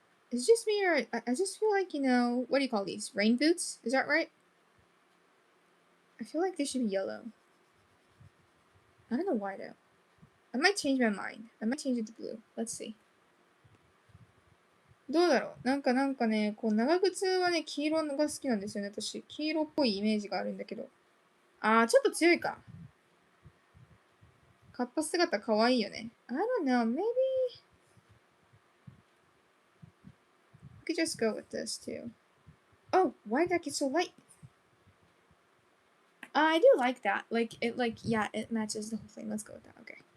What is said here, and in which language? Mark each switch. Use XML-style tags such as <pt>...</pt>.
<en>Is it just me or I just feel like, what do you call these? Rain boots? Is that right? I feel like they should be yellow. I don't know why though. I might change my mind. I might change it to blue. Let's see.</en> <ja>どうだろうなんかね、こう長靴はね、黄色が好きなんですよね、私。黄色っぽいイメージがあるんだけど。ちょっと強いか。カッパ姿かわいいよね。</ja> <en>I don't know, maybe... We could just go with this too. Oh, why did that get so light? I do like that. Yeah, it matches the whole thing. Let's go with that. Okay.</en>